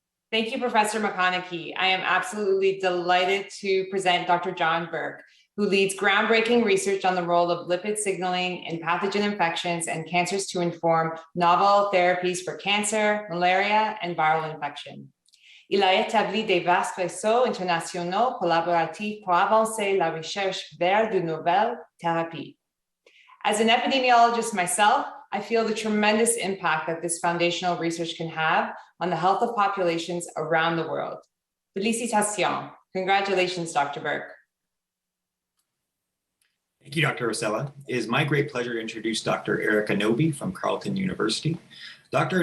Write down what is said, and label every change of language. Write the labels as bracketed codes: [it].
[en] Thank you, Professor McConaughey. I am absolutely delighted to present Dr. John Burke, who leads groundbreaking research on the role of lipid signaling in pathogen infections and cancers to inform novel therapies for cancer, malaria, and viral infection. [fr] Il a établi des vastes réseaux internationaux collaboratifs pour avancer la recherche vers de nouvelles thérapies. [en] As an epidemiologist myself, I feel the tremendous impact that this foundational research can have on the health of populations around the world. [fr] Félicitations. [en] Congratulations, Dr. Burke. Thank you, Dr. Rosella. It is my great pleasure to introduce Dr. Eric Anobi from Carleton University. Dr.